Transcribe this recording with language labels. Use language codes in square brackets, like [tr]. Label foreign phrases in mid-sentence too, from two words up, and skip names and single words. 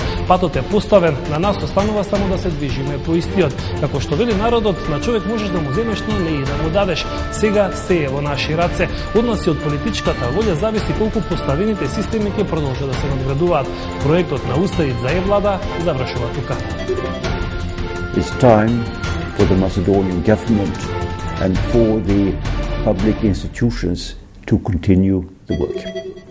[mk] Патот е поставен, на нас останува само да се движиме по истиот. Како што вели народот, на човек можеш да му земеш, но не и да му дадеш. Сега се е во наши раце. Од нас и од политичката волја зависи колку поставените системи ќе продолжат да се надградуваат. Проектот на USAID за e-влада завршува тука. [en] It's time for the Macedonian government and for the public institutions to continue the work.